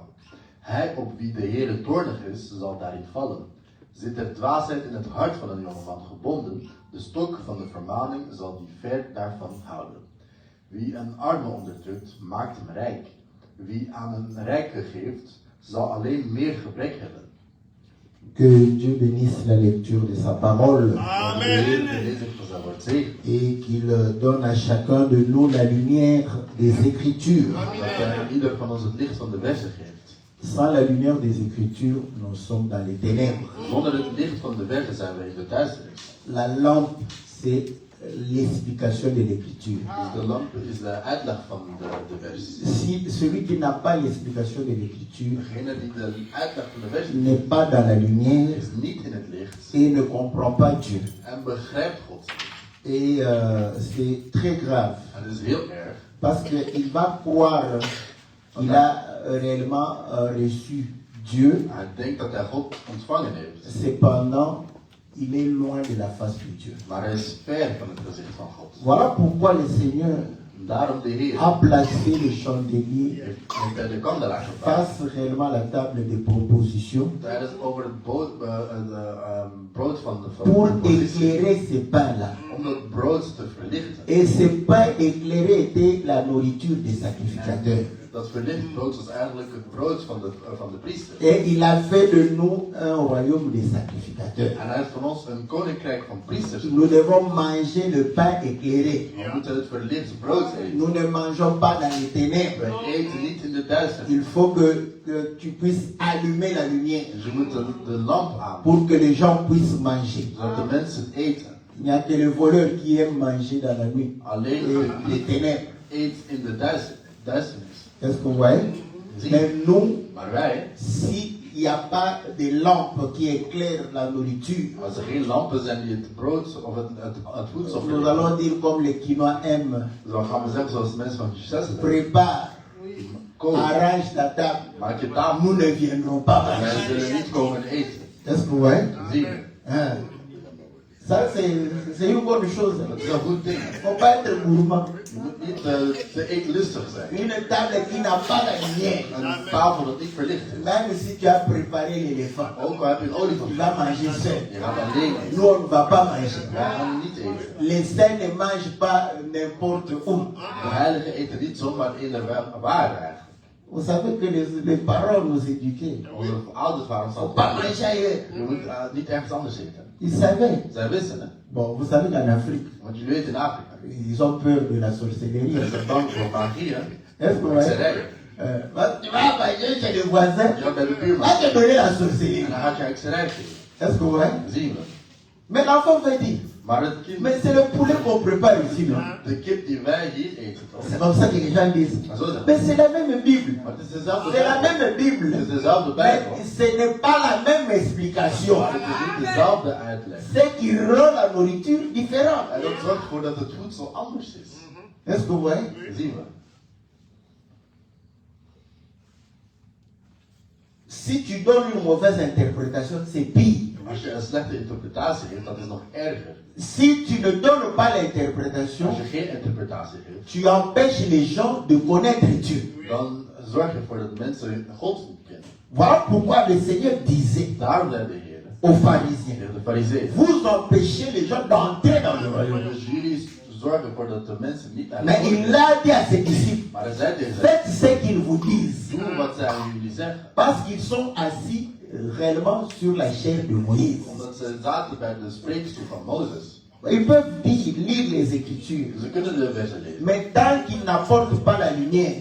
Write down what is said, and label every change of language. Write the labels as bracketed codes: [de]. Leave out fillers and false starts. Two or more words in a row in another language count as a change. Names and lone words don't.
[nl] Hij op wie de Heer toornig is, zal daarin vallen. Zit er dwaasheid in het hart van een jongeman gebonden, de stok van de vermaning zal die ver daarvan houden. Wie een arme onderdrukt, maakt hem rijk. Wie aan een rijke geeft, zal alleen meer gebrek hebben. [fr] Que Dieu bénisse la lecture de sa parole. Amen. Et qu'il donne à chacun de nous la lumière des Écritures. [nl] Ieder van ons het licht van de versen geeft. [fr] Sans la lumière des Écritures, nous sommes dans les ténèbres. [nl] Zonder het licht van de versen zijn we in de duisternis. [fr] La lampe, c'est l'explication de l'Écriture. [nl] Dus de lamp is de uitleg van de versen. [fr] Si celui qui n'a pas l'explication de l'Écriture [nl] Degene die de uitleg van de versen [fr] n'est pas dans la lumière [nl] is niet in het licht [fr] et ne comprend pas Dieu. [nl] en begrijpt God. [fr] Et c'est très grave. [nl] En dat is heel erg. [fr] Parce qu'il va croire qu'il a réellement reçu Dieu. [nl] Hij denkt dat hij God ontvangen heeft. [fr] Cependant, il est loin de la face de Dieu. [nl] Maar hij is ver van het gezicht van God. [fr] Voilà pourquoi le Seigneur [nl] Daarom de Heer [fr] a placé le chandelier [nl] heeft bij de kandelaar geplaatst. [fr] face réellement à la table des propositions [nl] Tijdens over het brood van de [fr] pour [nl] propositie. [fr] éclairer ces pains-là. [nl] Om dat brood te verlichten. [fr] Et ces pains éclairés étaient la nourriture des sacrificateurs. [nl] Dat verlicht brood was eigenlijk het brood van de priester. [fr] Et il a fait de nous un royaume des sacrificateurs. [nl] En hij heeft van ons een koninkrijk van priesters. [fr] Nous devons manger le pain éclairé. [nl] We moeten het verlicht brood eten. [fr] Nous ne mangeons pas dans les ténèbres. [nl] We eten niet in de duisternis. [fr] Il faut que tu puisses allumer la lumière [nl] Dus je moet de lamp aan, [fr] pour que les gens puissent manger. [nl] zodat de mensen eten. [fr] Il n'y a que le voleur qui aime manger dans la nuit. [nl] Alleen [fr] Et les ténèbres. [nl] eet in de duisternis. [fr] Est-ce que vous voyez? Mais nous, [nl] Maar wij, [fr] s'il n'y a pas de lampe qui éclaire la nourriture, [nl] als er geen lampen zijn die het brood of het voedsel [fr] nous allons dire comme les Quinois aiment, [nl] dan gaan we zeggen zoals de mensen van G6 [fr] prépare, [nl] koop, [fr] arrange ta table. [nl] maak je tafel. [fr] Nous ne viendrons pas [nl] Wij [fr] manger. [nl] zullen niet komen eten. [fr] Est-ce que vous voyez? [nl] Zie je? [fr] Hein? Ça, c'est une bonne chose. [nl] Dat is een goed ding. [fr] Il ne faut pas être gourmand. [nl] Je moet niet te eetlustig zijn. [fr] Une table qui n'a pas la lumière. [nl] Een tafel dat niet verlicht is. [fr] Même si tu as préparé l'éléphant, [nl] Ook al heb je een olifant, [fr] tu vas manger seul. [nl] je gaat alleen eten. [fr] Nous, on ne va pas manger. [nl] Wij gaan niet eten. [fr] Les saints ne mangent pas n'importe où. [nl] De heiligen eten niet zomaar in de waar eigenlijk. [fr] Vous savez que les parents nous éduquaient. [nl] Onze ouders waren [fr] Il ne [nl] zo [fr] faut pas manger ailleurs. [nl] je moet niet ergens anders eten. [fr] Ils savaient. [nl] Zij wisten het. [fr] Bon, vous savez qu'en Afrique, [nl] Want jullie weten in Afrika. [fr] ils ont peur de la sorcellerie. [nl] Ze zijn bang voor magie, hè? [fr] Est-ce que vous voyez? [nl] Hekserij. [fr] Tu vas manger chez le voisin, [nl] Je gaat bij de [fr] va [nl] buurman. [fr] te donner la sorcellerie. [nl] En dan gaat je hekserij geven. [fr] Est-ce que vous voyez? [nl] Zien we. [fr] Mais l'enfant va dire, [nl] Maar het kind, [fr] mais c'est le poulet qu'on prépare ici, non? [nl] de kip die wij hier eten, toch? [fr] C'est comme ça que les gens disent. [nl] Maar zo zeggen. [fr] Mais c'est la même Bible. [nl] Maar het is dezelfde [fr] C'est la [nl] Bijbel. [fr] même Bible. [nl] Het is dezelfde [fr] Mais [nl] Bijbel. [fr] ce n'est pas la même explication. [nl] Maar het is niet dezelfde uitleg. [fr] C'est qui rend la nourriture différente. [nl] En dat zorgt ervoor dat het voedsel anders is. [fr] Est-ce que vous voyez? [nl] Zien we. [fr] Si tu donnes une mauvaise interprétation, c'est pire. [nl] Als je een slechte interpretatie geeft, dat is nog erger. [fr] Si tu ne donnes pas l'interprétation, [nl] Als je geen interpretatie geeft, [fr] tu empêches les gens de connaître Dieu. [nl] dan zorg je ervoor dat mensen God niet kennen. [fr] Voilà pourquoi le Seigneur disait [nl] Daarom zei de Heer [fr] aux pharisiens, [nl] tegen de fariseeën. [fr] vous empêchez les gens d'entrer dans le royaume. [nl] Dus jullie zorgen ervoor dat de mensen niet naar [fr] Mais il l'a dit à ses disciples, [nl] Maar hij zei tegen hen, [fr] faites ce qu'ils vous disent. [nl] doe wat zij aan jullie zeggen. [fr] Parce qu'ils sont assis réellement sur la chair de Moïse. [nl] Omdat ze zaten bij de spreekstoel van Mozes. [fr] Ils peuvent lire les Écritures. [nl] Ze kunnen de versen lezen. [fr] Mais tant qu'ils n'apportent pas la lumière,